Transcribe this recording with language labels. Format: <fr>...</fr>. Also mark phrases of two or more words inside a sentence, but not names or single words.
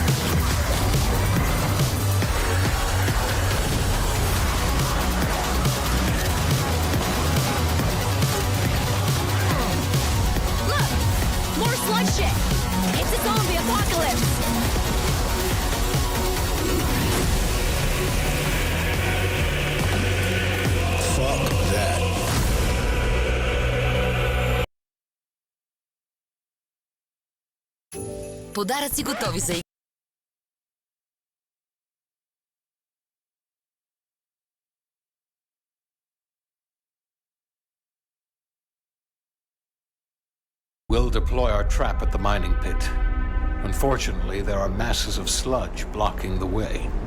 <en>Look! More sludge shit! It's a zombie apocalypse! Fuck that.</en> <bg>Подаръци готови за игри.</bg> <en>We'll deploy our trap at the mining pit. Unfortunately, there are masses of sludge blocking the way.</en>